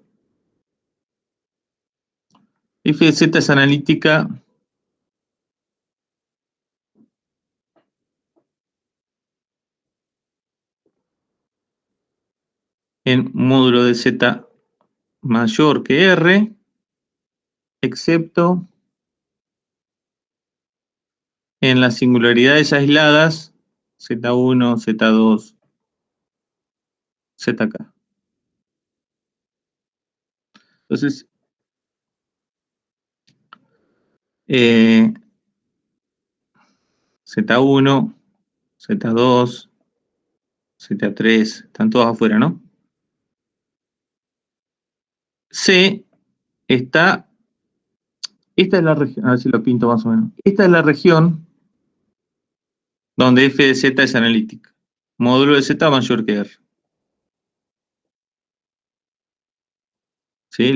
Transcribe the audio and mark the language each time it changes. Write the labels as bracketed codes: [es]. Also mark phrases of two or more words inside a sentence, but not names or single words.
[es] F de z es analítica en módulo de z mayor que r, excepto en las singularidades aisladas z1, z2, zk. Entonces, z1 Z2, Z3, están todos afuera, ¿no? C está, esta es la región, a ver si lo pinto más o menos. Esta es la región donde f de z es analítica. Módulo de z mayor que r. ¿Sí?